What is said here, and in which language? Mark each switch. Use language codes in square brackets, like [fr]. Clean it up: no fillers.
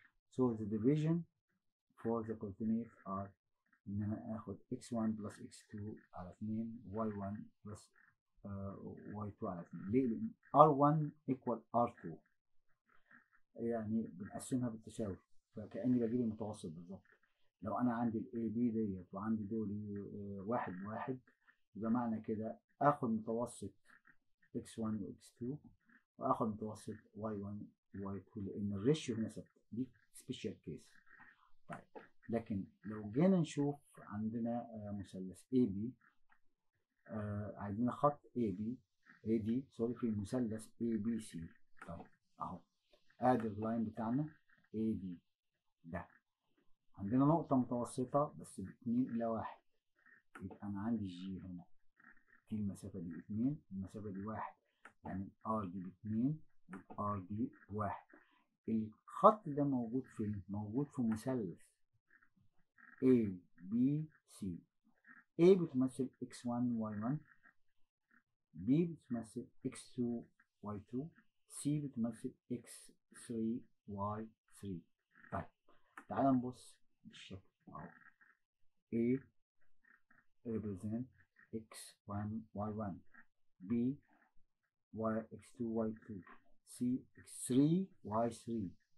[en] So the division for the coordinates are [ar] إن أنا آخد [en] x1 plus x2 على 2 y1 plus y2 على 2. [ar] ليه؟ لأن [en] R1 equal R2 [ar] يعني بنقسمها بالتساوي، فكأني بجيب المتوسط بالظبط. لو أنا عندي ال AB ديت وعندي دول واحد بواحد يبقى معنى كده آخد متوسط x1 و x2 وآخد متوسط y1 و y2 لأن الريشيو هنا ثابتة. [en] دي special case. [ar] طيب لكن لو جينا نشوف عندنا مثلث AB عندنا خط AD سوري في المثلث ABC. طيب أهو آدي اللاين بتاعنا AD ده عندنا نقطة متوسطة بس ب2 إلى 1 يبقى أنا عندي G هنا في المسافة دي 2 المسافة دي 1 يعني R دي ب2 والR دي ب1. الخط ده موجود فين؟ موجود في مثلث ABC. A بتمثل x1 y1 B بتمثل x2 y2 C بتمثل x3 y3. طيب تعالى نبص بالشكل اهو [en] A represent x1 y1 B x2 y2 C x3 y3.